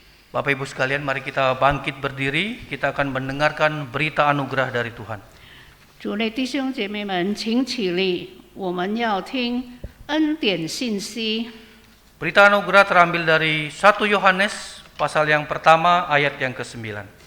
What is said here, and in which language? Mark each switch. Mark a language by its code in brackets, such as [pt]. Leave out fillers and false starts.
[id] Bapak Ibu sekalian, mari kita bangkit berdiri, kita akan mendengarkan berita anugerah dari Tuhan. [zh] 主内弟兄姐妹们，请起立，我们要听恩典信息。 [id] Berita anugerah terambil dari 1 Yohanes pasal yang pertama ayat yang ke-9.